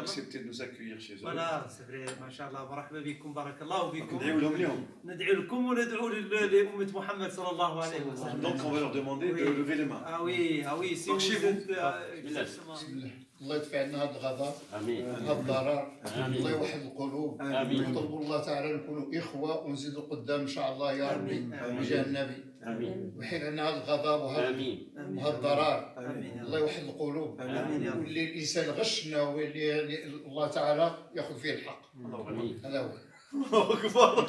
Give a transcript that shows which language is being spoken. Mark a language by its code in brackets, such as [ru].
[fr] accepté de nous accueillir chez eux. Voilà, c'est vrai, Masha'Allah. [ar] مرحبا بكم, بارك الله بكم. ندعو لكم وندعو لأمة محمد صلى الله عليه وسلم. [fr] Donc on va leur demander de lever les mains. Ah oui, si vous êtes exactement. [ar] الله يدفع عنا هذا الغضب امين هذا الضرر الله يوحد القلوب امين نطلب الله تعالى نكونوا اخوه ونزيدوا قدام ان شاء الله يا ربي بجاه النبي امين وحيد عنا هذا الغضب وهذا الضرر الله يوحد القلوب واللي الانسان غشنا واللي الله تعالى ياخذ فيه الحق هذا هو